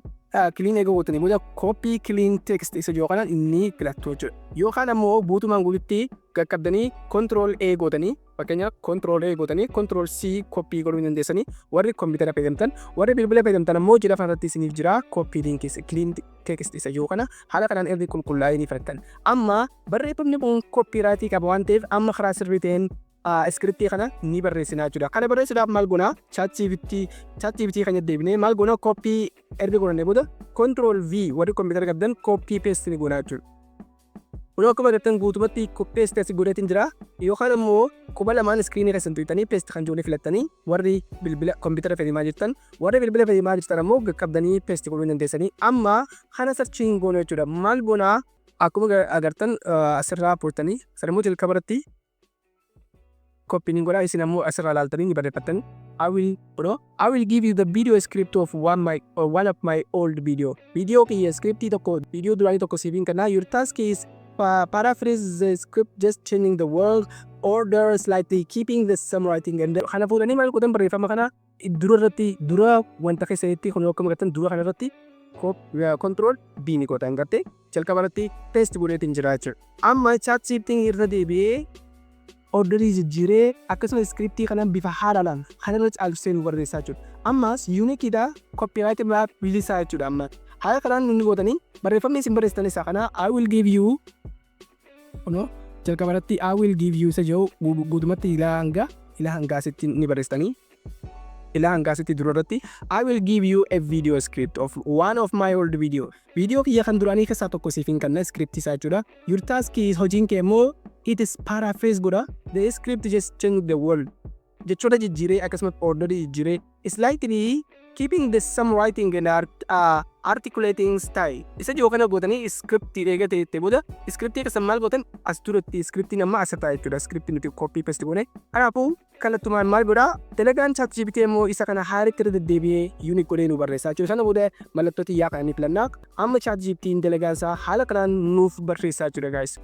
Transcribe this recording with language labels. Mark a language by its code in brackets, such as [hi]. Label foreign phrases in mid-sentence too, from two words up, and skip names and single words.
[om] Clean ego gootanii booda [en] copy clean text [om] isa jiru kana inni filattu jechuudha. Yookaan ammoo guutumaan guututti qaqqabdanii [en] control A [om] gootanii fakkeenyaaf [en] control A [om] gootanii [en] control C copy [om] godhuu dandeessanii warri kompiitara fayyadamtan warri bilbila fayyadamtan ammoo jira faratti isiniif jira [en] copy link clean text [om] isa jiru kana haala kanaan erga qulqullaa'ee ni filattan. Amma barreeffamni kun copyright qaba waan ta'eef amma karaa sirrii ta'een scriptii kana ni barreessinaa jechuudha. Kana barreessuudhaaf maal goona ChatGPT kan deebinee maal goona copy erga godhannee booda [en] control V [om] warri kompiitara qabdan [en] copy paste [om] ni goona jechuudha. Yeroo akkuma agartan guutumatti paste as godhatiin jira. Yookaan ammoo quba lamaan screen keessan tuqxanii paste kan jiru filattanii warri bilbila kompiitara fayyadamaa jirtan warri bilbila fayyadamaa jirtan ammoo qaqqabdanii paste godhuu dandeessanii. Amma kana searching goona jechuudha. Maal goona akkuma agartan asirraa portanii sadarmoo jalqabarratti copy ni godha isin ammoo asirraa ilaaltanii ni barreeffattan. [en] I will give you the video script of one of my old video. [om] Video kiyya scriptii tokko video duraanii tokko siifin kanaa. [en] Your task is paraphrase the script just changing the word order slightly keeping the same writing and [om] kana fuudhanii maal godhan barreeffama kana dura wanta keessatti kun akkuma agartan dura kana irratti [en] control B [om] ni godhan gartee jalqaba irratti paste godheetiin jira jechuudha. Amma ChatGPT irra deebi'ee orderii jijjiiree akkasumas scriptii kanaan bifa haaraadhaan kanarra caalchisee nu barreessaa jechuudha. Ammas unikiidha copyright irraa bilisaa jechuudha. Amma haala kanaan inni gootanii barreeffamni isin barreessitan isaa kana [en] I will give you [om] jalqaba irratti [en] I will give you [om] isa jiru guutumatti ilaa hangaasitti ni barreessitanii. Ilaa hangaasitti dura irratti [en] I will give you a video script of one of my old video. Video kiyya kan duraanii keessaa tokko siifin kanna script isaa jechuudha. Your task is [om] hojiin kee immoo [en] it is paraphrase godha. The script just change the word. [om] Jechoota jijjiiree akkasumas orderii jijjiiree [en] slightly keeping the same writing and articulating style. [om] Isa jiru kana gootanii scriptii eega ta'e booda scriptii keessan maal gootan as duratti scriptiin amma asirraa jechuudha. Scriptii nuti [en] copy paste [om] goone. Kanaafuu kallattumaan maal godha dalagaan ChatGPT immoo isa kana haaritti irra deddeebi'ee unique godhee nu barreessaa jechuudha. Sana booda mallattoo xiyyaa kana ni filannaa. Amma ChatGPT'n dalagaan isaa haala kanaan nuuf barreessaa jechuudha guys.